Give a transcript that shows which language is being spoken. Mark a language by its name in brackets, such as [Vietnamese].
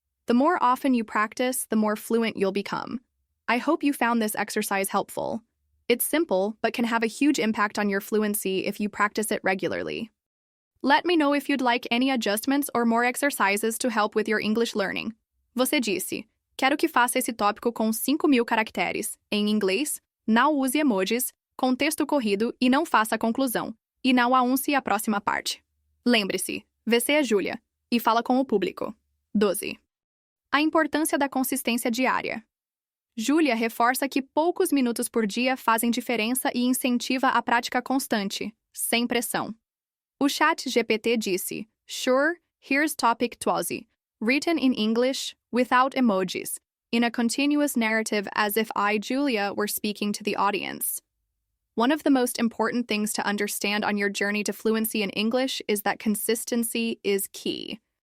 [English] The more often you practice, the more fluent you'll become. I hope you found this exercise helpful. It's simple, but can have a huge impact on your fluency if you practice it regularly. Let me know if you'd like any adjustments or more exercises to help with your English learning. [Portuguese] Você disse, quero que faça esse tópico com 5.000 caracteres. Em inglês, não use emojis, contexto corrido e não faça a conclusão. E não anuncie a próxima parte. Lembre-se, você é Júlia, e fala com o público. 12. A importância da consistência diária. Júlia reforça que poucos minutos por dia fazem diferença e incentiva a prática constante, sem pressão. O chat GPT disse, [English] Sure, here's topic 12, written in English, without emojis, in a continuous narrative as if I, Julia, were speaking to the audience. One of the most important things to understand on your journey to fluency in English is that consistency is key.